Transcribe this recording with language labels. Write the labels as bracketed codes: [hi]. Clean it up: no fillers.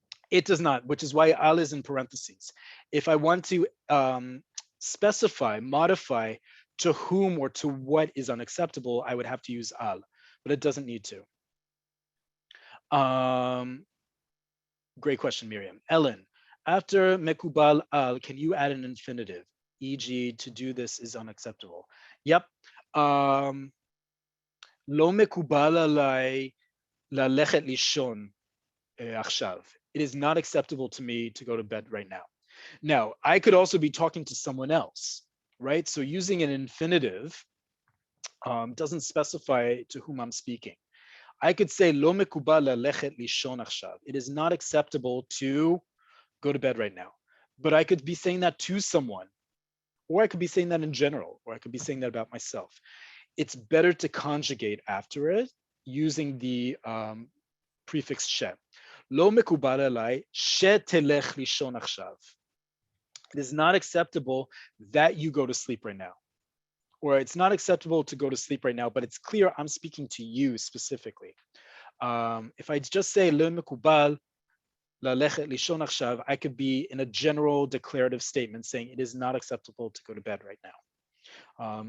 [en] It does not, which is why al is in parentheses. If I want to specify, modify to whom or to what is unacceptable, I would have to use al, but it doesn't need to. Great question, Miriam. Ellen, after mekubal al, can you add an infinitive? E.g., to do this is unacceptable. Yep. [he] לא מקובל עליי ללכת לישון עכשיו. [en] It is not acceptable to me to go to bed right now. Now, I could also be talking to someone else, right? So using an infinitive doesn't specify to whom I'm speaking. I could say [he] לא מקובל ללכת לישון עכשיו. [en] It is not acceptable to go to bed right now. But I could be saying that to someone, or I could be saying that in general, or I could be saying that about myself. It's better to conjugate after it using the prefix she. [he] לא מקובל עליי שתלך לישון עכשיו. [en] It is not acceptable that you go to sleep right now. Or it's not acceptable to go to sleep right now, but it's clear I'm speaking to you specifically. If I just say [he] לא מקובל ללכת לישון עכשיו, [en] I could be in a general declarative statement saying it is not acceptable to go to bed right now.